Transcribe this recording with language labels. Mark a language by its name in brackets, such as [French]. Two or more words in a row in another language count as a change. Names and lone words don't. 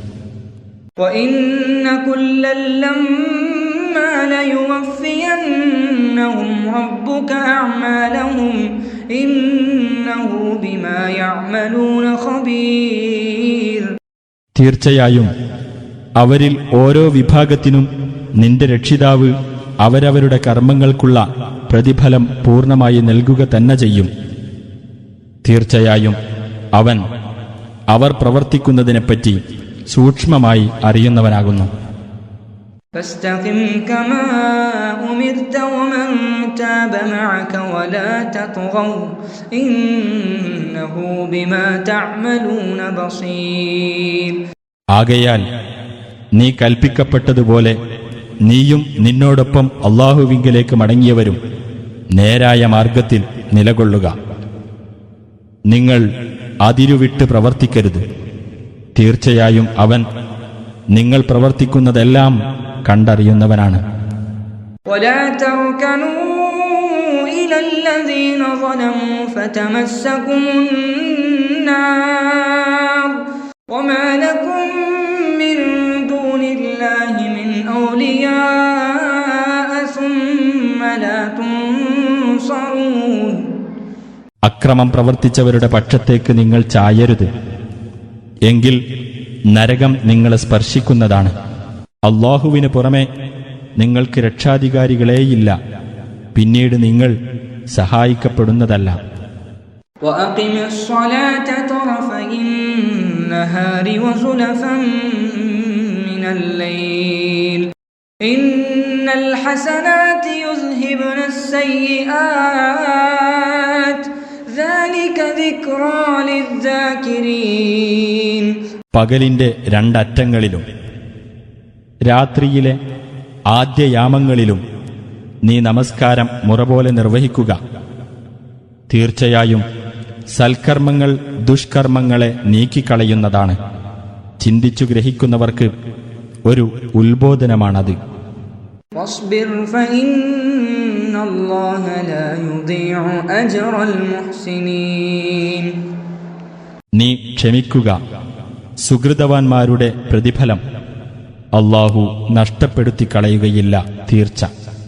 [Malayalam] തീർച്ചയായും അവരിൽ ഓരോ വിഭാഗത്തിനും നിന്റെ രക്ഷിതാവ് അവരവരുടെ കർമ്മങ്ങൾക്കുള്ള പ്രതിഫലം പൂർണ്ണമായി നൽകുക തന്നെ ചെയ്യും. തീർച്ചയായും അവൻ അവർ പ്രവർത്തിക്കുന്നതിനെപ്പറ്റി സൂക്ഷ്മമായി അറിയുന്നവനാകുന്നു. [Arabic] فاستقم كما أمرت ومن تاب معك ولا تطغوا إنه بما تعملون بصير. [Malayalam] ആകയാൽ നീ കൽപ്പിക്കപ്പെട്ടതുപോലെ നീയും നിന്നോടൊപ്പം അല്ലാഹുവിങ്കലേക്ക് മടങ്ങിയവരും നേരായ മാർഗത്തിൽ നിലകൊള്ളുക. നിങ്ങൾ അതിരുവിട്ട് പ്രവർത്തിക്കരുത്. തീർച്ചയായും അവൻ നിങ്ങൾ പ്രവർത്തിക്കുന്നതെല്ലാം കണ്ടറിയുന്നവനാണ്. [Arabic] ولا تركنوا إلى الذين ظلموا فتمسكم النار وما لكم من دون الله من أولياء ثم لا تنصرون. [Malayalam] അക്രമം പ്രവർത്തിച്ചവരുടെ പക്ഷത്തേക്ക് നിങ്ങൾ ചായരുത്. എങ്കിൽ നരകം നിങ്ങളെ സ്പർശിക്കുന്നതാണ്. അല്ലാഹുവിന് പുറമെ നിങ്ങൾക്ക് രക്ഷാധികാരികളേയില്ല. പിന്നീട് നിങ്ങൾ സഹായിക്കപ്പെടുന്നതല്ല. [Arabic] وأقم الصلاة طرفي النهار وزلفا من الليل إن الحسنات يذهبن السيئات ذلك ذكرى للذاكرين. [Malayalam] പകലിന്റെ രണ്ടറ്റങ്ങളിലും രാത്രിയിലെ ആദ്യയാമങ്ങളിലും നീ നമസ്കാരം മുറപോലെ നിർവഹിക്കുക. തീർച്ചയായും സൽക്കർമ്മങ്ങൾ ദുഷ്കർമ്മങ്ങളെ നീക്കിക്കളയുന്നതാണ്. ചിന്തിച്ചു ഗ്രഹിക്കുന്നവർക്ക് ഒരു ഉത്ബോധനമാണത്. [Arabic] واصبر فإن الله لا يضيع أجر المحسنين. [Malayalam] നീ ക്ഷമിക്കുക. സുഹൃതവാന്മാരുടെ പ്രതിഫലം അല്ലാഹു നഷ്ടപ്പെടുത്തി കളയുകയില്ല തീർച്ച.